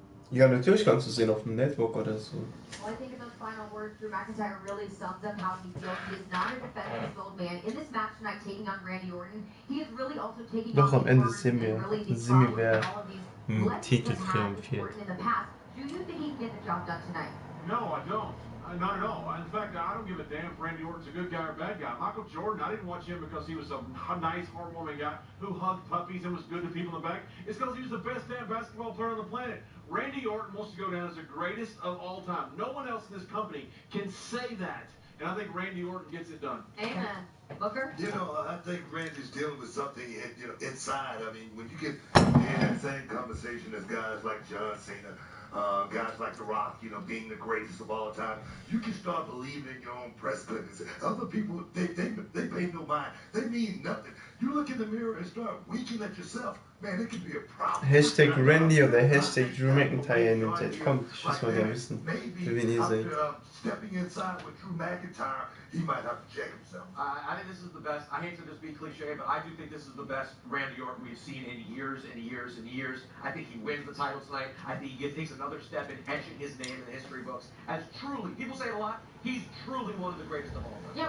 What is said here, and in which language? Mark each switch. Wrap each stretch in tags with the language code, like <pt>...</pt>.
<de>Ja, natürlich kannst du sehen auf dem Network oder so.</de> <en>Well, I think in those final words, Drew McIntyre really sums up how he feels. He is not a defensive old man. In this match tonight, taking on Randy Orton, he is really also taking</en> <de>Doch</de> <en>on</en> <de>am Ende sehen wir, wer im Titel triumphiert.</de> <en>in the past. Do you think he can get the job done tonight? No, I don't. Not at all. In fact, I don't give a damn if Randy Orton's a good guy or bad guy. Michael Jordan, I didn't watch him because he was a nice, heartwarming guy who hugged puppies and was good to people in the back. It's because he was the best damn basketball player on the planet. Randy Orton wants to go down as the greatest of all time. No one else in this company can say that. And I think Randy Orton gets it done. Amen. Booker? You know, I think Randy's dealing with something inside. I mean, when you get in that same conversation as guys like John Cena, guys like The Rock, being the greatest of all time, you can start believing in your own press clippings. Other people, they pay no mind. They mean nothing. You look in the mirror and start winking at yourself. Man, it could be a problem.</en> <de>Hashtag Randy oder Hashtag Drew McIntyre in den Chat. Kommt, ich muss mal gerne wissen, für wen ihr seid.</de> <en>Stepping inside with Drew McIntyre, he might have to check himself. I think this is the best. I hate to just be cliche, but I do think this is the best Randy Orton we've seen in years and years and years. I think he wins the title tonight. I think he takes another step in etching his name in the history books as truly, people say it a lot, he's truly one of the greatest of all time.</en>